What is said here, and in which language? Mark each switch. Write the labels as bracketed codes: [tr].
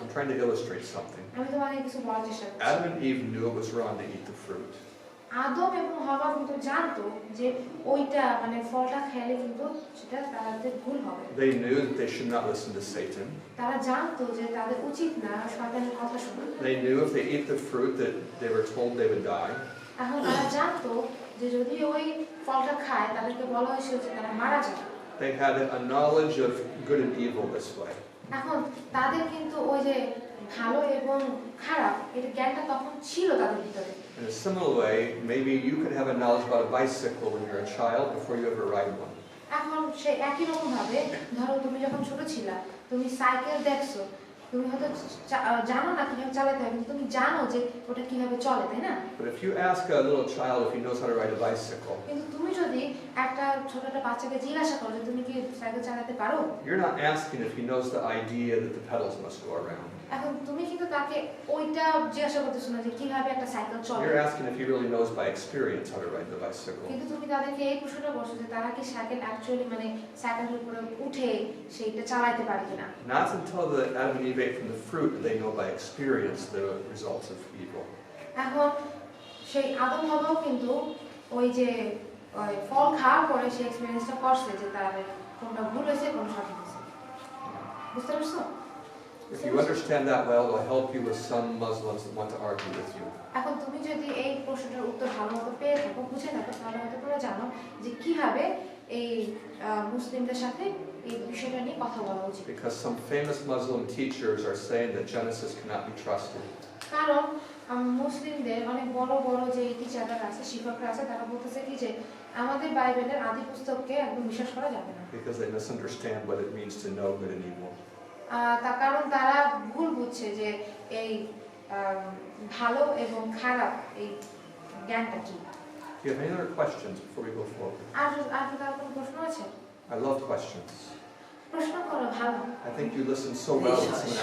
[en] I'm trying to illustrate something. [bn] আমি তোমাদের কিছু বলার চেষ্টা করছি। [en] Adam and Eve knew it was wrong to eat the fruit. [bn] আদম এবং হাওয়া কিন্তু জানতো যে ওইটা মানে ফলটা খেলে কিন্তু সেটা তাদের ভুল হবে। [en] They knew that they should not listen to Satan. [bn] তারা জানতো যে তাদের উচিত না শয়তানের কথা শোনা। [en] They knew if they ate the fruit that they were told they would die. [bn] এখন তারা জানতো যে যদি ওই ফলটা খায় তাদেরকে বলা হয়েছিল যে তারা মারা যাবে। [en] They had a knowledge of good and evil this way. [bn] এখন তাদের কিন্তু ওই যে ভালো এবং খারাপ এটা জ্ঞানটা তখন ছিল তাদের ভিতরে। [en] In a similar way, maybe you could have a knowledge about a bicycle when you're a child before you ever ride one. [bn] এখন সেই একই রকম ভাবে ধরো তুমি যখন ছোট ছিলা তুমি সাইকেল দেখছো তুমি হয়তো জানো না কিভাবে চালাতে হয়, কিন্তু তুমি জানো যে ওটা কিভাবে চলে, তাই না? [en] But if you ask a little child if he knows how to ride a bicycle, [bn] কিন্তু তুমি যদি একটা ছোট একটা বাচ্চাকে জিজ্ঞাসা করো যে তুমি কি সাইকেল চালাতে পারো, [en] you're not asking if he knows the idea that the pedals must go around. [bn] এখন তুমি কিন্তু তাকে ওইটা জিজ্ঞাসা করতেছো না যে কিভাবে একটা সাইকেল চলে। [en] You're asking if he really knows by experience how to ride the bicycle. [bn] কিন্তু তুমি তাদেরকে এই প্রশ্নটা করছো যে তারা কি সাইকেল অ্যাকচুয়ালি মানে সাইকেলের উপরে উঠে সেইটা চালাতে পারে কিনা। [en] Not until the Adam and Eve ate from the fruit did they know by experience the results of evil. [bn] এখন সেই আদম হাওয়াও কিন্তু ওই যে ওই ফল খাওয়ার পরে সেই এক্সপেরিয়েন্সটা করছে যে তার কোনটা ভুল হয়েছে কোনটা সঠিক হয়েছে। বুঝতে পারছো? [en] If you understand that well, it will help you with some Muslims that want to argue with you. [bn] এখন তুমি যদি এই প্রশ্নটার উত্তর ভালো মতো পেয়ে থাকো, বুঝে থাকো, তাহলে হয়তো তোমরা জানো যে কিভাবে এই মুসলিমদের সাথে এই বিষয়টা নিয়ে কথা বলা উচিত। [en] Because some famous Muslim teachers are saying that Genesis cannot be trusted. [bn] কারণ মুসলিমদের অনেক বড় বড় যে টিচাররা আছে, শিক্ষকরা আছে, তারা বলতেছে কি যে আমাদের বাইবেলের আদি পুস্তককে একদম বিশ্বাস করা যাবে না। [en] Because they misunderstand what it means to know good and evil. [bn] তার কারণ তারা ভুল বুঝছে যে এই ভালো এবং খারাপ এই জ্ঞানটা কি। [en] Do you have any other questions before we go forward? [bn] আর আর তার কোনো প্রশ্ন আছে? [en] I love questions. [bn] প্রশ্ন করো, ভালো। [en] I think you listen so well when someone asks you